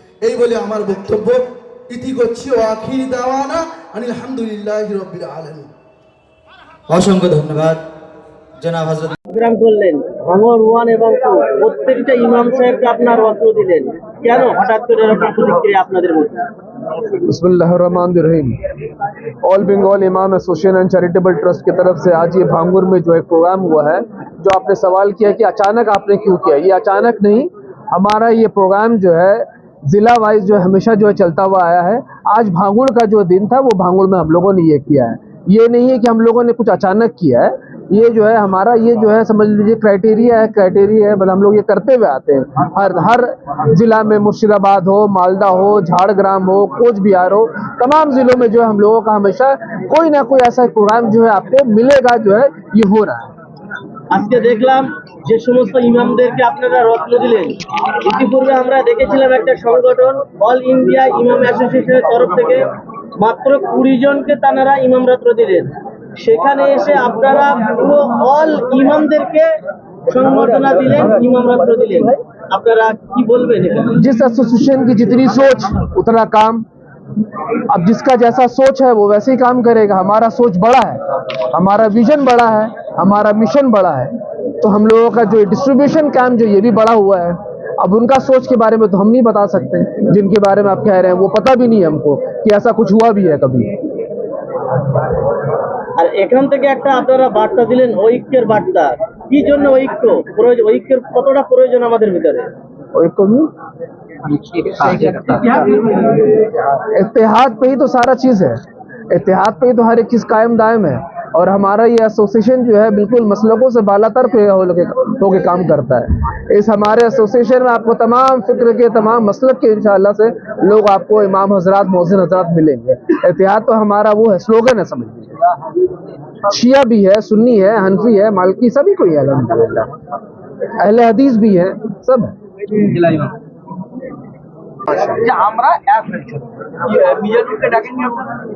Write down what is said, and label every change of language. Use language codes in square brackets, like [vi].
[bn] এই বলে আমার বক্তব্য ইতি করছি। [ar] ও আখির দাওয়ানা আনিল হামদুলিল্লাহি রাব্বিল আলামিন। [bn] অসংখ্য ধন্যবাদ জনাব হযরত। প্রোগ্রাম করলেন আমর 1 এবং 2 প্রত্যেকটা ইমাম সাহেবকে আপনার অস্ত্র দিলেন, কেন হঠাৎ করে এরকম প্রতিক্রিয়া আপনাদের মধ্যে? [ar] बिस्मिल्लाहिर्रहमानिर्रहीम। [hi] ऑल बंगाल इमाम एसोसिएशन एंड चैरिटेबल ट्रस्ट की तरफ से आज ये भांगुर में जो एक प्रोग्राम हुआ है, जो आपने सवाल किया कि अचानक आपने क्यों किया, ये अचानक नहीं, हमारा ये प्रोग्राम जो है जिला वाइज जो हमेशा जो है चलता हुआ आया है। आज भांगुर का जो दिन था वो भांगुर में हम लोगों ने ये किया है। ये नहीं है कि हम लोगों ने कुछ अचानक किया है, ये जो है हमारा ये जो है समझ लीजिए क्राइटेरिया है मतलब हम लोग ये करते हुए आते हैं। हर जिला में, मुर्शिदाबाद हो, मालदा हो, झाड़ग्राम हो, कोच बिहार हो, तमाम जिलों में जो है हम लोगों का हमेशा कोई ना कोई ऐसा प्रोग्राम जो है आपको मिलेगा, जो है ये हो रहा है। [bn] আজকে দেখলাম যে সমস্ত ইমামদেরকে আপনারা রত্ন দিলেন, ইতিপূর্বে আমরা দেখেছিলাম একটা সংগঠন অল ইন্ডিয়া ইমাম অ্যাসোসিয়েশনের তরফ থেকে মাত্র 20 জনকে তারা ইমাম রত্ন দিলেন। সেখানে এসে আপনারা পুরো অল ইমামদেরকে সংবর্ধনা দিলেন, ইমাম রত্ন দিলেন। আপনারা কি বলবেন এখানে? [hi] जिस एसोसिएशन की जितनी सोच उतना काम, अब जिसका जैसा सोच है वो वैसे ही काम करेगा। हमारा सोच बड़ा है, हमारा विजन बड़ा है, हमारा मिशन बड़ा है, तो हम लोगों का जो डिस्ट्रीब्यूशन काम जो ये भी बड़ा हुआ है। अब उनका सोच के बारे में तो हम नहीं बता सकते, जिनके बारे में आप कह रहे हैं वो पता भी नहीं है हमको कि ऐसा कुछ हुआ भी है कभी। [bn] আর এখান থেকে একটা আপনারা বার্তা দিলেন, ঐক্যের বার্তা। কি জন্য ঐক্য প্রয়োজন, ঐক্যের কতটা প্রয়োজন আমাদের ভিতরে? [hi] ঐক্য इत्तेहाद पे ही तो सारा चीज है, इत्तेहाद पे ही तो हर एक चीज कायम दायम है। और हमारा ये एसोसिएशन जो है बिल्कुल मसलकों से बालातर पे होके काम करता है। इस हमारे एसोसिएशन में आपको तमाम फिक्र के, तमाम मसलक के इंशाअल्लाह से लोग आपको इमाम हजरात, मोहसिन हजरात मिलेंगे। इत्तेहाद तो हमारा वो है, स्लोगन है समझ लीजिए। शिया भी है, सुन्नी है, हनफी है, मालिकी, सभी कोई है अल्हम्दुलिल्लाह, अहले हदीस भी है, सब है। [bn] যে আমরা এক হয়েছি মিজানুরকে ডাকেননি আপনারা?